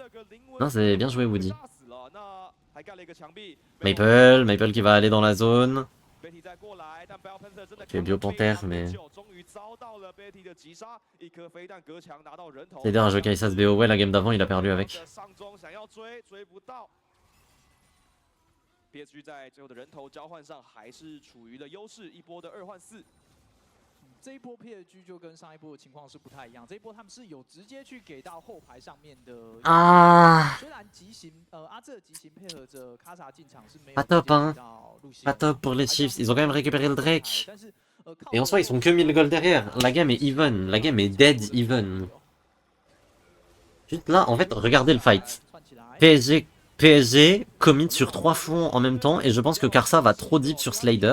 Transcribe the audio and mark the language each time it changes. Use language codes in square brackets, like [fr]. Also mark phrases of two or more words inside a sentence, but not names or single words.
[fr] Non, c'est bien joué Woody. Maple qui va aller dans la zone. Tu es Biopanther, mais... Slader a joué Kaisas BO. Ouais, la game d'avant, il a perdu avec. [zh] PSG 在最后的人头交换上还是处于了优势，一波的2换4。这一波 PSG 就跟上一波的情况是不太一样，这一波他们是有直接去给到后排上面的。虽然急行阿这急行配合着卡萨进场是没有。 [fr] Pas top hein. Pas top pour les Chiefs, ils ont quand même récupéré le Drake. Et en soi, ils sont que 1000 gold derrière. La game est even, la game est [en] dead even. [fr] Juste là, en fait, regardez le fight. PSG commit sur 3 fonds en même temps et je pense que Karsa va trop deep sur Slader.